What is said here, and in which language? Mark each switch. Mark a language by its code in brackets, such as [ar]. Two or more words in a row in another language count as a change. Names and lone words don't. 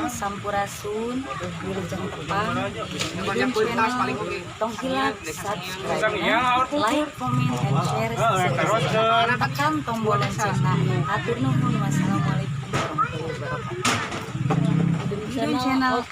[su] Sampurasun, Wilujeng Tepang, [en] YouTube channel [su] Tongkilat, subscribe, [en] like, comment, and share. [su] Tekan tombol loncengna. Hatur nuhun. [ar] والسلام عليكم ورحمة الله وبركاته. [en] YouTube channel.